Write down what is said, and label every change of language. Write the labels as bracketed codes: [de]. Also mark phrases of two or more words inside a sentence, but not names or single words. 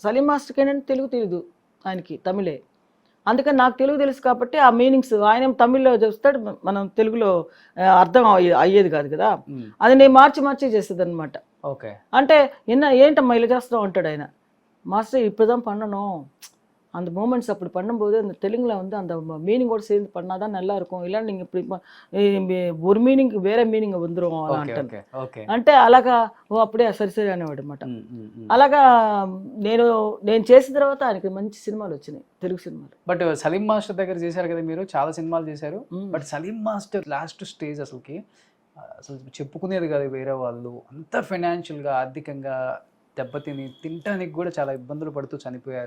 [te] సలీం మాస్టర్కి ఏంటంటే తెలుగు తెలీదు, ఆయనకి తమిళే. అందుకని నాకు తెలుగు తెలుసు కాబట్టి ఆ మీనింగ్స్ ఆయన తమిళ్లో చూస్తాడు, మనం తెలుగులో అర్థం అయ్యేది కాదు కదా. అది నేను మార్చి చేసేది అనమాట. ఓకే. అంటే ఏంటమ్మా ఇలా చేస్తావు అంటాడు ఆయన. మాస్టర్ [ta] இப்போதான் பண்ணணும், அந்த மூமெண்ட்ஸ் அப்படி பண்ணும்போது அந்த தெலுங்குல வந்து அந்த மீனிங்கோடு சேர்ந்து பண்ணாதான் நல்லா இருக்கும், இல்லை நீங்கள் இப்படி ஒரு மீனிங் [te] వేరే మీనింగ్ [ta] வந்துடும் [te] అలా అంటాను. అంటే అలాగా అప్పుడే సరి అనేవాడు అనమాట. అలాగా నేను చేసిన తర్వాత ఆయనకి మంచి సినిమాలు వచ్చినాయి, తెలుగు సినిమాలు. బట్ సలీం మాస్టర్ దగ్గర చేశారు కదా మీరు, చాలా సినిమాలు చేశారు. బట్ సలీం మాస్టర్ [en] last stage [te] అసలు చెప్పుకునేది కాదు వేరే వాళ్ళు, అంత ఫైనాన్షియల్గా ఆర్థికంగా దెబ్బతిని తినడానికి కూడా చాలా ఇబ్బందులు పడుతూ చనిపోయారు.